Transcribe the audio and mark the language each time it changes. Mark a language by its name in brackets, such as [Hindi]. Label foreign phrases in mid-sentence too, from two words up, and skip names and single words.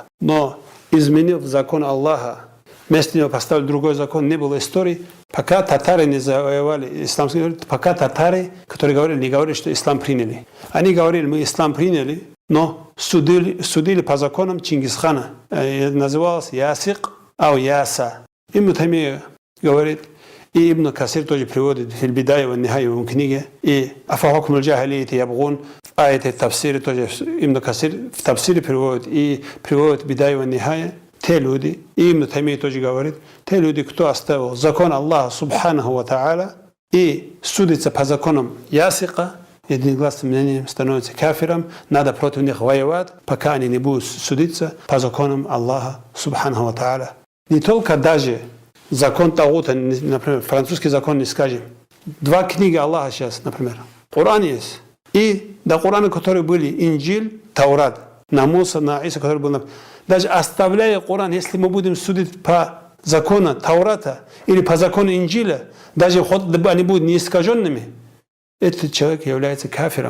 [Russian] Но изменив закон Аллаха, вместо него поставили другой закон, не было истории, пока татары не завоевали исламский, пока татары, которые не говорили, что ислам приняли. Они говорили, мы ислам приняли, но судили по законам Чингисхана. Называлось Ясик, ау Яса. Ибн Таймия говорит, и Ибн Касир тоже приводит в Биль-бидая ва нихая в книге, и [Arabic] أفحكم الجاهلية يبغون, [Russian] в аяте тавсире тоже Ибн Касир в тавсире приводит, и приводит Бидая ва нихая, те люди, и Ибн Таймия тоже говорит, те люди, кто оставил закон Аллаха [Arabic] سبحانه وتعالى [Russian] и судится по законам Ясика, единогласным мнением становится кафиром, надо против них воевать, пока они не будут судиться по законам Аллаха [Arabic] سبحانه وتعالى. [Russian] Не только даже закон тагута, например, французский закон не скажем. Два книги Аллаха сейчас, например. Коран есть. И до Корана, которые были Инджиль, Таурат, на Муса, на Иса, который был. Даже оставляя Коран, если мы будем судить по закону Таурата или по закону Инджиля, даже они будут неискаженными, этот человек является кафиром.